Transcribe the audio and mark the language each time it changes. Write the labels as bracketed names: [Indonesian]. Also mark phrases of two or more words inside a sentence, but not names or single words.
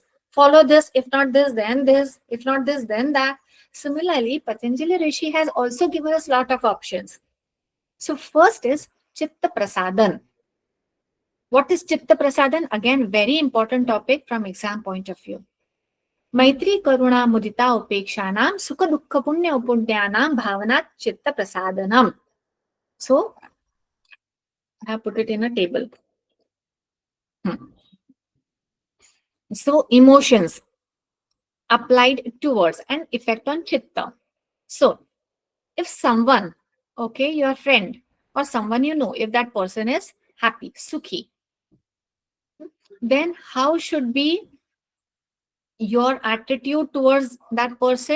[English] Follow this, if not this, then this, if not this, then that. Similarly, Patanjali Rishi has also given us lot of options. So first is [Sanskrit] Chitta Prasadan. [English] What is [Sanskrit] Chitta Prasadan? [English] Again, very important topic from exam point of view. [Sanskrit] Maitri Karuna Mudita Upekshanam Sukha Dukkha Punya Upudyanam Bhavanat Chitta Prasadanam. [English] So, I have put it in a table. So, emotions applied to words and effect on Chitta. So, if someone, okay, your friend or someone you know, if that person is happy, Sukhi, then how should be your attitude towards that person?